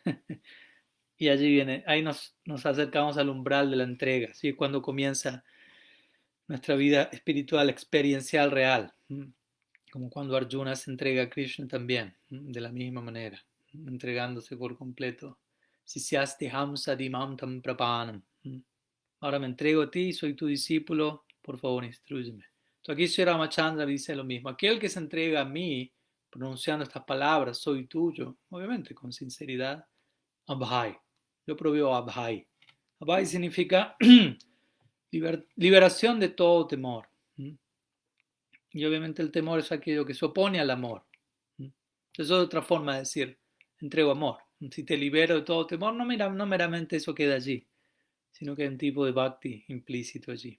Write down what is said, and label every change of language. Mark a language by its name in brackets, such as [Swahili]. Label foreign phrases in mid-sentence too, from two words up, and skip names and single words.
[Spanish] Y allí viene, ahí nos acercamos al umbral de la entrega, ¿sí? Cuando comienza nuestra vida espiritual, experiencial, real, como cuando Arjuna se entrega a Krishna también, de la misma manera, entregándose por completo. [Sanskrit] Sisyasti hamsa dimam tam prapanam. [Spanish] Ahora me entrego a ti, soy tu discípulo, por favor instrúyeme. Entonces aquí Sri Ramachandra dice lo mismo. Aquel que se entrega a mí, pronunciando estas palabras, soy tuyo, obviamente con sinceridad, Abhay. Yo proveo Abhay. Abhay significa liberación de todo temor. Y obviamente el temor es aquello que se opone al amor. Eso es otra forma de decir, entrego amor. Si te libero de todo temor, no meramente eso queda allí, sino que hay un tipo de bhakti implícito allí.